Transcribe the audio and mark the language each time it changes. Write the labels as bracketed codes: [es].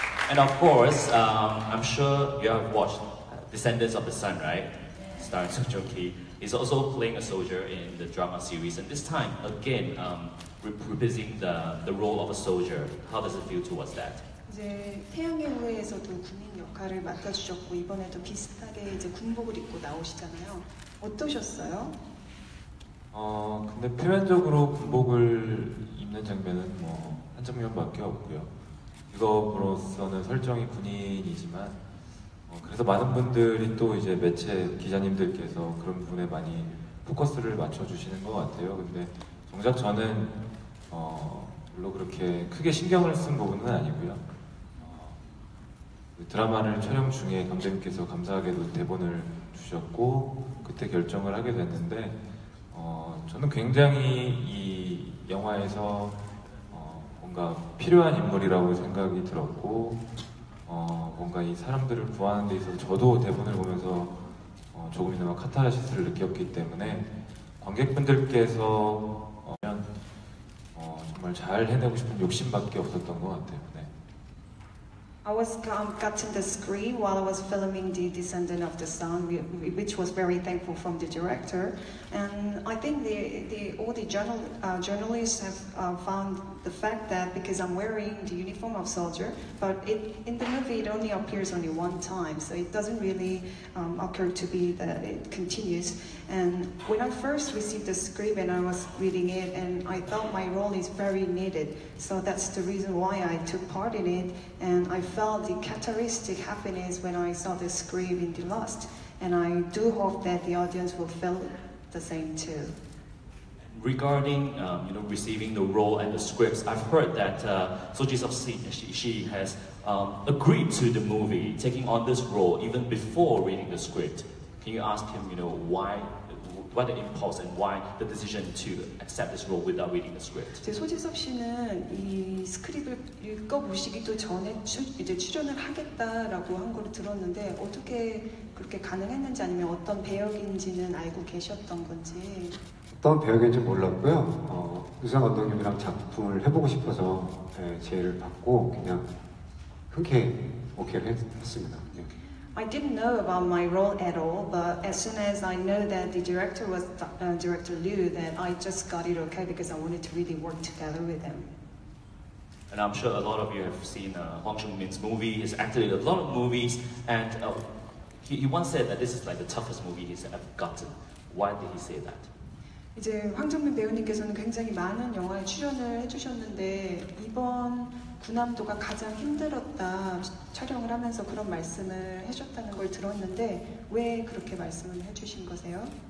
[en] And of course, I'm sure you have watched Descendants of the Sun, right? Starring Song Joong-ki. He's also playing a soldier in the drama series, and this time, again, reprising the role of a soldier. How does it feel towards that? [ko] 이제 태양의 후예에서도 군인 역할을 맡아주셨고 이번에도 비슷하게 이제 군복을 입고 나오시잖아요. 어떠셨어요? 근데 표면적으로 군복을 입는 장면은 한 장면밖에 없고요. 이거로서는 설정이 군인이지만 그래서 많은 분들이 또 이제 매체 기자님들께서 그런 부분에 많이 포커스를 맞춰주시는 것 같아요. 근데 정작 저는 별로 그렇게 크게 신경을 쓴 부분은 아니고요. 드라마를 촬영 중에 감독님께서 감사하게도 대본을 주셨고 그때 결정을 하게 됐는데 저는 굉장히 이 영화에서 뭔가 필요한 인물이라고 생각이 들었고 뭔가 이 사람들을 구하는 데 있어서 저도 대본을 보면서 조금이나마 카타르시스를 느꼈기 때문에 관객분들께서 정말 잘 해내고 싶은 욕심밖에 없었던 것 같아요. 네. [en] I was cutting the screen while I was filming The Descendant of the Sun, which was very thankful from the director. And I think all the journalists have found the fact that because I'm wearing the uniform of soldier, but in the movie it only appears only one time, so it doesn't really occur to be that it continues. And when I first received the script and I was reading it, and I thought my role is very needed, so that's the reason why I took part in it. And I felt the cathartic happiness when I saw the script in the last, and I do hope that the audience will feel the same too. Regarding receiving the role and the scripts, I've heard that So Ji-sub she has agreed to the movie, taking on this role even before reading the script. Can you ask him, why the impulse and why the decision to accept this role without reading the script? [ko] 소지섭 씨는 이 스크립을 읽어보시기도 전에 이제 출연을 하겠다라고 한 걸 들었는데 어떻게 그렇게 가능했는지 아니면 어떤 배역인지는 알고 계셨던 건지. 어떤 배역인지 몰랐고요. 유상 감독님이랑 작품을 해보고 싶어서 제의를 받고 그냥 흔쾌히 오케이를 했습니다. [en] I didn't know about my role at all, but as soon as I know that the director was Director Liu, that I just got it okay because I wanted to really work together with him. And I'm sure a lot of you have seen Hwang Seung-min's movie. He's acted in a lot of movies, and he once said that this is like the toughest movie he's ever gotten. Why did he say that? [ko] 이제 황정민 배우님께서는 굉장히 많은 영화에 출연을 해주셨는데 이번 군함도가 가장 힘들었다 촬영을 하면서 그런 말씀을 해줬다는 걸 들었는데 왜 그렇게 말씀을 해주신 거세요?